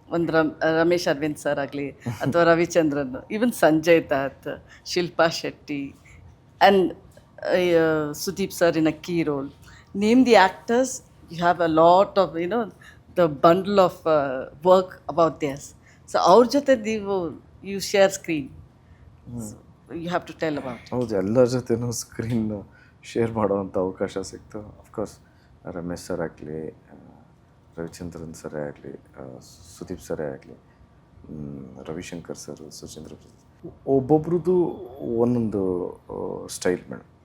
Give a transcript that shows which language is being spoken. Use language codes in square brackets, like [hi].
[kn] ಒಂದು ರಮೇಶ್ ಅರವಿಂದ್ ಸರ್ ಆಗಲಿ ಅಥವಾ Ravichandran, even Sanjay Dutt, Shilpa Shetty, and Sudeep sir [en] In a key role. Name the actors, you have a lot of, the bundle of work about theirs. So [kn] ಅವ್ರ ಜೊತೆ [en] you share screen. So you have to tell about it. [kn] ಹೌದು, ಎಲ್ಲರ ಜೊತೆನೂ screen share ಮಾಡೋವಂಥ ಅವಕಾಶ ಸಿಕ್ತು. Of course Ramesh sir ಆಗಲಿ, ರವಿಚಂದ್ರನ್ ಸರೇ ಆಗಲಿ, ಸುದೀಪ್ ಸರೇ ಆಗಲಿ, ರವಿಶಂಕರ್ ಸರ್, ಸುಚೇಂದ್ರ ಪ್ರಸಾದ್, ಒಬ್ಬೊಬ್ರದ್ದು ಒಂದೊಂದು ಸ್ಟೈಲ್ ಮೇಡಮ್.